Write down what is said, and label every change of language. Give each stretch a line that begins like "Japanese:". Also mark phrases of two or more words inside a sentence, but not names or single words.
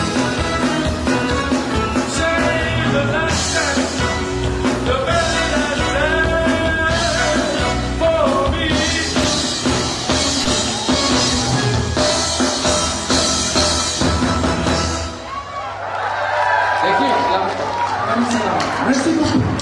English: Say the last dance, the very last dance for me. Thank you.
Filipino: Maraming salamat.
French: Merci beaucoup.